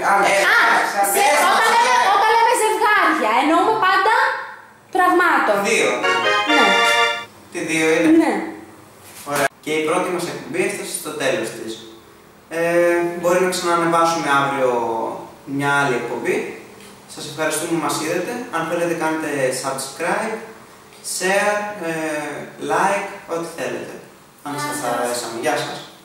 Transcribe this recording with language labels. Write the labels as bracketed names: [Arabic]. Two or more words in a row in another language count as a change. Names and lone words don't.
[Greek] Όταν λέμε ζευγάρια, εννοούμε πάντα πραγμάτων. Δύο. Ναι. Τι δύο είναι? Ναι. Ωραία. Και η πρώτη μας εκπομπή έφτασε στο τέλος της. Μπορεί να ξανανεβάσουμε αύριο μια άλλη εκπομπή. Σας ευχαριστούμε που μας είδατε. Αν θέλετε κάντε [English] subscribe, share, like, [Greek] ό,τι θέλετε. Αν σας αρέσαμε. Γεια σας.